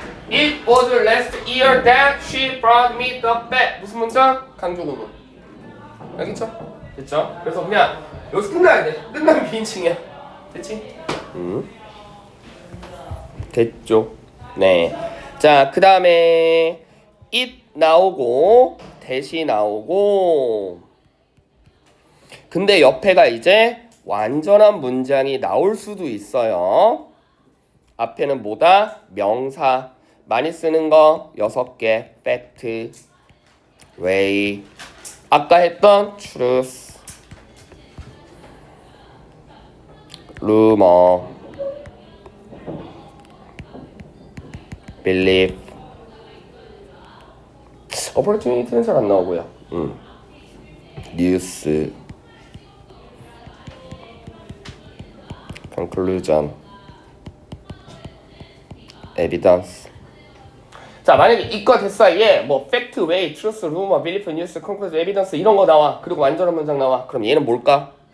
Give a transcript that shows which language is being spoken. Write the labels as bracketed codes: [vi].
[en] It was last year that she brought me the bag. [ko] 무슨 문장? 강조구문. 알겠죠? 됐죠? 그래서 그냥 여기서 끝나야 돼. 끝나면 비인칭이야. 됐지? 됐죠? 네. 자, 그 다음에 it 나오고 대시 나오고 근데 옆에가 이제 완전한 문장이 나올 수도 있어요. 앞에는 뭐다? 명사. 많이 쓰는 거 6개. [en] fact, way. [ko] 아까 했던 [en] truth, rumor, belief. [ko] opportunity는 잘 안 나오고요. [en] news, conclusion, evidence. [ko] 자, 만약에 이과 대 사이에 뭐 fact, way, truth, rumor, belief, news, conclusion, evidence 이런 거 나와. 그리고 완전한 문장 나와. 그럼 얘는 뭘까?